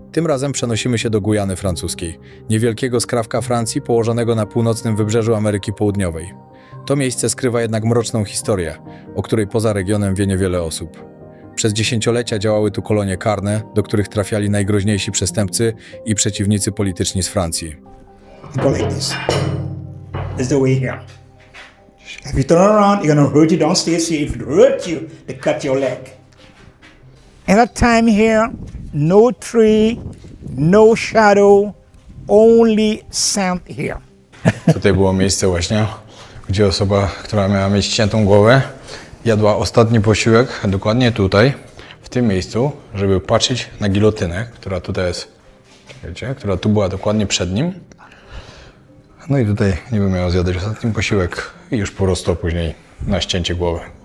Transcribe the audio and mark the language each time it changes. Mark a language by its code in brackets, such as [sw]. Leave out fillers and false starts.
[pl] Tym razem przenosimy się do Gujany Francuskiej, niewielkiego skrawka Francji położonego na północnym wybrzeżu Ameryki Południowej. To miejsce skrywa jednak mroczną historię, o której poza regionem wie niewiele osób. Przez dziesięciolecia działały tu kolonie karne, do których trafiali najgroźniejsi przestępcy i przeciwnicy polityczni z Francji. [en] Go like this. This is the way here. If you turn around, you're gonna hurt you. Don't stay safe. If it hurt you, they cut your leg. At that time here, no tree, no shadow, only sand here. [pl] Tutaj było miejsce właśnie, gdzie osoba, która miała mieć ściętą głowę, jadła ostatni posiłek dokładnie tutaj, w tym miejscu, żeby patrzeć na gilotynę, która tutaj jest, wiecie, która tu była dokładnie przed nim. No i tutaj niby miał zjadać ostatni posiłek i już po prostu później na ścięcie głowy.